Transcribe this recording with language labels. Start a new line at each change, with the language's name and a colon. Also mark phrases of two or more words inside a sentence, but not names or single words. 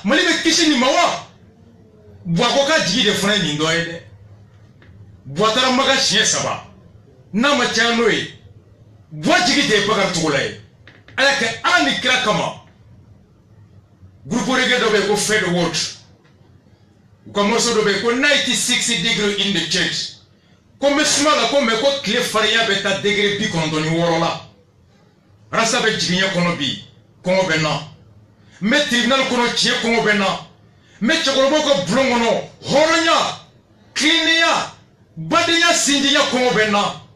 Bambara: Mali bɛ kisi nin ma wa buwa ko ka jigi de fana ye nin dɔ ye dɛ buwa taara Makan siɲɛ 3 n'a ma caya n'o ye buwa jigi de ye Bakari Togola ye ala kɛ ala ni kira kama
French: groupe reggae
Bambara: dɔ bɛ yen ko Fred Watch u ka morceau dɔ bɛ yen ko
English: 96 degree in the church
Bambara: ko n bɛ suma la ko mɛ ko tile farinya bɛ taa degré 96 la rasa bɛ jigiɲɛ kɔnɔ bi kɔngɔ bɛ na n bɛ tribunal kɔnɔ tiɲɛ kɔngɔ bɛ na n bɛ cɛkɔrɔbaw ka bulon kɔnɔ hɔrɔnya kilennenya badenya sinjiya kɔngɔ bɛ na